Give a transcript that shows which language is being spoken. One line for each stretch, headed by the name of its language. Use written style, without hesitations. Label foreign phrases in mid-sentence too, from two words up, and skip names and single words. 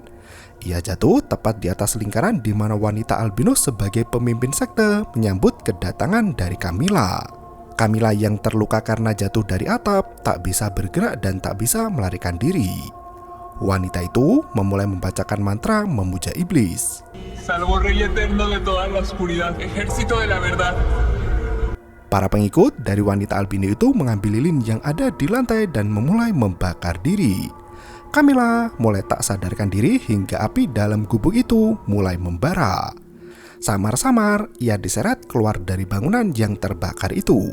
Indonesian: Ia jatuh tepat di atas lingkaran di mana wanita albino sebagai pemimpin sekte menyambut kedatangan dari Camila. Camila yang terluka karena jatuh dari atap, tak bisa bergerak dan tak bisa melarikan diri. Wanita itu memulai membacakan mantra memuja iblis.
Spanish: salvo Rey Eterno de toda la oscuridad, ejército de la verdad.
Indonesian: Para pengikut dari wanita albino itu mengambil lilin yang ada di lantai dan memulai membakar diri. Camila mulai tak sadarkan diri hingga api dalam gubuk itu mulai membara. Samar-samar ia diseret keluar dari bangunan yang terbakar itu.